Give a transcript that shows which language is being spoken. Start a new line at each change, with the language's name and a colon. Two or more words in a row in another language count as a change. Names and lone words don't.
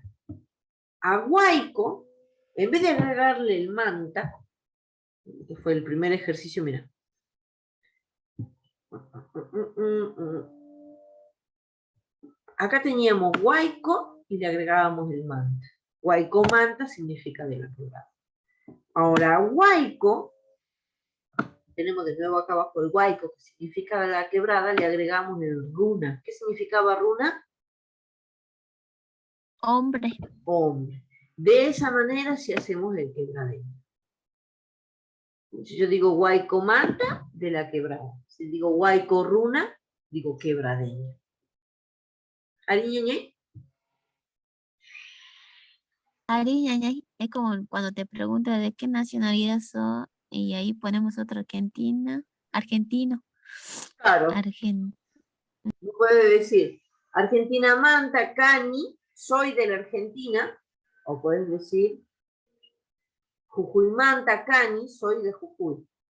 Spanish: A Huayco, en vez de agregarle el manta, que fue el primer ejercicio, mira. Acá teníamos Huayco y le agregábamos el manta.
Quechua: Huayco manta
Spanish: significa de la quebrada. Ahora, Huayco, tenemos de nuevo acá abajo el Huayco, que significa de la quebrada, le agregamos el runa. ¿Qué significaba runa? Hombre. Hombre. De esa manera si hacemos el quebradeño. Si yo digo
Quechua: Huayco manta,
Spanish: de la quebrada. Si digo
Quechua: Huayco runa,
Spanish: digo quebradeño.
Quechua: ¿Ariñeñe?
Spanish: Ariñañay es como cuando te pregunta de qué nacionalidad sos y ahí ponemos otro argentino. Claro. Puede decir Argentina
Quechua: manta, cani,
Spanish: soy de la Argentina, o puedes decir Jujuy
Quechua: manta, cani,
Spanish: soy de Jujuy.